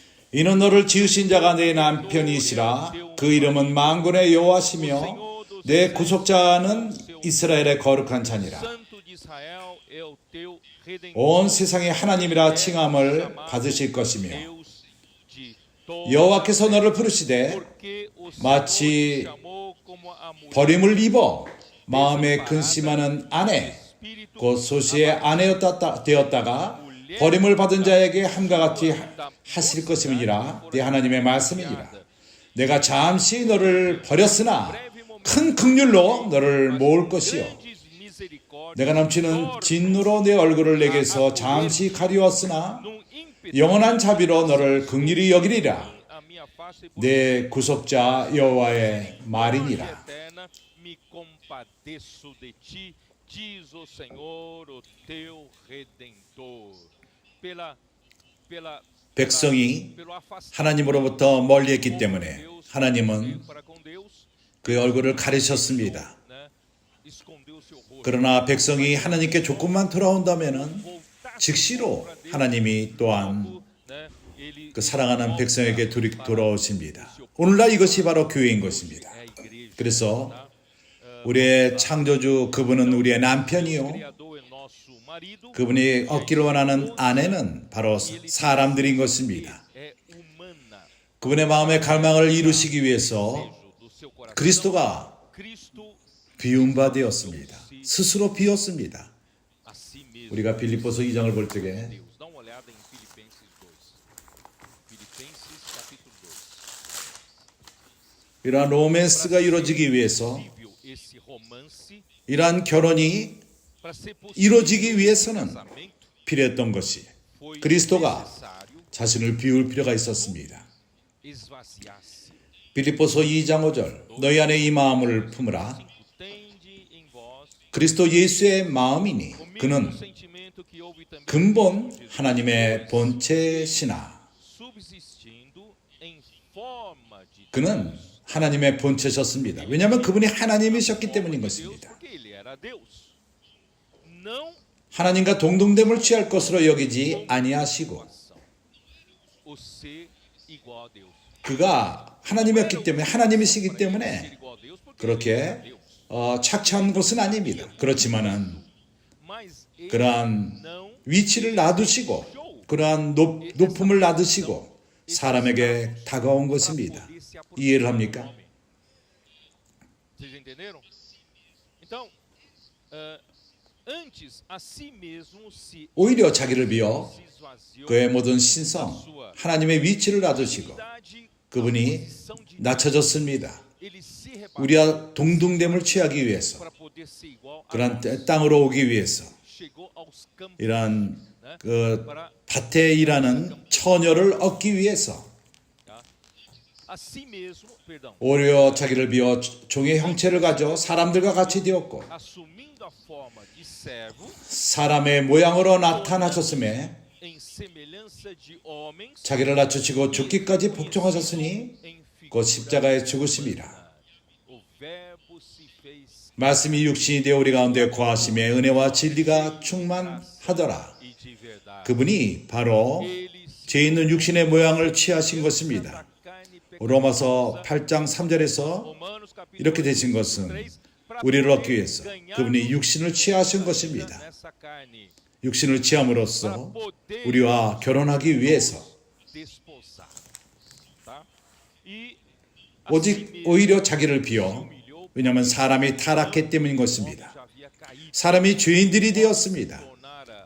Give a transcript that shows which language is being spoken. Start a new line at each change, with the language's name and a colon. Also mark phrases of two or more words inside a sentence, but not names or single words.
Korean: 이는 너를 지으신 자가 내 남편이시라. 그 이름은 만군의 여호와시며 내 구속자는 이스라엘의 거룩한 자니라.
Portuguese: Santo de Israel é o teu redentor.
Korean: 온 세상의 하나님이라 칭함을 받으실 것이며
Portuguese: Deus de todos.
Korean: 여호와께서 너를 부르시되
Portuguese: Porque o Senhor
Korean: 마치
Portuguese: te chamou como a mulher
Korean: 버림을 입어 마음에 근심하는 아내
Portuguese: espírito
Korean: 곧 소시의 아내였다가 버림을 받은 자에게 함과 같이 하실 것임이니라. 네 하나님의 말씀이니라. 내가 잠시 너를 버렸으나 큰 긍휼로 너를 모을 것이요
Portuguese: grandes misericórdias,
Korean: 내가 넘치는 진노로 내 얼굴을 내게서 잠시 가리웠으나
Portuguese: num ímpeto
Korean: 영원한 자비로 너를 긍휼히 여기리라.
Portuguese: a minha face por
Korean: 내 구속자 여호와의 말이니라.
Portuguese: eterna me compadeço de ti, diz o Senhor, o teu redentor.
Korean: 백성이
Portuguese: pelo afastamento
Korean: 하나님으로부터 멀리했기 때문에 하나님은
Portuguese: para com Deus,
Korean: 그의 얼굴을 가리셨습니다.
Portuguese: né? Escondeu o seu rosto.
Korean: 그러나 백성이 하나님께 조금만 돌아온다면은
Portuguese: Voltar
Korean: 즉시로 하나님이 또한
Portuguese: né? Ele
Korean: 그 사랑하는 백성에게 돌아오십니다. 오늘날 이것이 바로 교회인 것입니다.
Portuguese: é a igreja.
Korean: 그래서 우리의 창조주 그분은 우리의 남편이요.
Portuguese: Criador é nosso marido.
Korean: 그분이 얻기를 원하는 아내는 바로 사람들인 것입니다.
Portuguese: É humana.
Korean: 그분의 마음의 갈망을 이루시기 위해서
Portuguese: Do seu coração.
Korean: 그리스도가
Portuguese: Cristo
Korean: 비운 바 되었습니다. 스스로 비웠습니다.
Portuguese: a si mesmo.
Korean: 우리가 빌립보서 2장을 볼 적에
Portuguese: Deus. Dá uma olhada em Filipenses 2. Filipenses capítulo 2.
Korean: 이러한 로맨스가 이루어지기 위해서
Portuguese: Possível esse romance
Korean: 이러한 결혼이
Portuguese: para ser possível.
Korean: 이루어지기 위해서는
Portuguese: Casamento
Korean: 필요했던 것이
Portuguese: foi
Korean: 그리스도가
Portuguese: necessário
Korean: 자신을 비울 필요가 있었습니다.
Portuguese: esvaziar-se.
Korean: 빌립보서 2장 5절 너희 안에 이 마음을 품으라.
Portuguese: Tende em vós
Korean: 그리스도 예수의 마음이니
Portuguese: o mesmo
Korean: 그는
Portuguese: sentimento que houve também
Korean: 근본 하나님의 본체시나
Portuguese: subsistindo em forma de
Korean: 그는 하나님의 본체셨습니다. 왜냐하면 그분이 하나님이셨기 때문인
Portuguese: Deus,
Korean: 것입니다.
Portuguese: porque ele era Deus. Não
Korean: 하나님과 동등됨을 취할 것으로 여기지 아니하시고
Portuguese: situação. O ser igual a Deus.
Korean: 그가 하나님이었기 때문에 하나님이시기
Portuguese: Ser
Korean: 때문에
Portuguese: igual a Deus porque
Korean: 그렇게
Portuguese: ele era Deus.
Korean: 착취한 것은 아닙니다. 그렇지만은
Portuguese: Mas ele
Korean: 그러한
Portuguese: não
Korean: 위치를 놔두시고 그러한 높음을 놔두시고 사람에게 다가온 것입니다.
Portuguese: poder se aproximar
Korean: 이해를
Portuguese: do
Korean: 합니까?
Portuguese: homem. Vocês entenderam? Então, antes a si mesmo se
Korean: 오히려 자기를 비워
Portuguese: esvaziou
Korean: 그의 모든 신성, 하나님의 위치를 놔두시고
Portuguese: verdade,
Korean: 그분이
Portuguese: posição de
Korean: 낮춰졌습니다.
Portuguese: ele se rebaixou
Korean: 우리와 동등됨을 취하기 위해서
Portuguese: para poder ser igual a
Korean: 그러한
Portuguese: nós.
Korean: 땅으로 오기 위해서
Portuguese: Chegou aos campos
Korean: 이러한
Portuguese: né,
Korean: 그
Portuguese: para
Korean: 밭에 일하는 처녀를 얻기 위해서
Portuguese: tá? A si mesmo, perdão,
Korean: 오히려 자기를 비워 종의 형체를 가져 사람들과 같이 되었고
Portuguese: assumindo a forma de servo
Korean: 사람의 모양으로 나타나셨음에
Portuguese: em semelhança de homens
Korean: 자기를 낮추시고 죽기까지 복종하셨으니
Portuguese: em
Korean: 곧
Portuguese: figura
Korean: 십자가의 죽으심이라.
Portuguese: o verbo se fez
Korean: 말씀이 육신이 되어 우리 가운데 거하심에 은혜와 진리가 충만하더라.
Portuguese: e de verdade.
Korean: 그분이 바로
Portuguese: Ele se
Korean: 죄 있는 육신의 모양을 취하신 것입니다.
Portuguese: carne
Korean: 로마서 8장 3절에서
Portuguese: Romanos capítulo
Korean: 이렇게 되신 것은
Portuguese: 3, para
Korean: 우리를
Portuguese: poder
Korean: 얻기 위해서
Portuguese: ganhar
Korean: 그분이 육신을 취하신 것입니다.
Portuguese: nessa carne,
Korean: 육신을
Portuguese: para
Korean: 취함으로써
Portuguese: poder
Korean: 우리와 결혼하기 위해서
Portuguese: desposar, tá? E
Korean: 오직 오히려 자기를 비워 왜냐하면 사람이 타락했기 때문인 것입니다.
Portuguese: já havia caído,
Korean: 사람이 죄인들이 되었습니다.
Portuguese: tornara